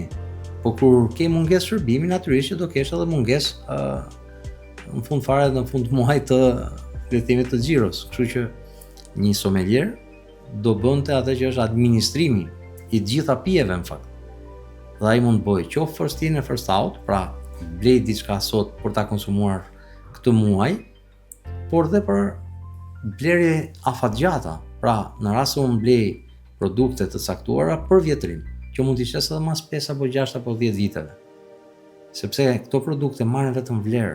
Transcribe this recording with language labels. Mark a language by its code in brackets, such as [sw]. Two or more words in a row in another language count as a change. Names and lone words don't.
[sq] Po kur ke mungesë shërbimi, natyrisht që do kesh edhe mungesë në fund fare në fund muajit të letimit të xhiros. Kështu që një somelier do bënte atë që është administrimi i gjitha pijeve në fakt. Dhe ai mund bëj qoftë [en] first in [sq] e [en] first out, [sq] pra blej diçka sot për ta konsumuar këtë muaj, por dhe për blerje afatgjata. Pra, në rast se unë blej produkte të caktuara për vjetrim, që mund t'i shes edhe mas 5 apo 6 apo 10 viteve. Sepse këto produkte marrin vetëm vlerë.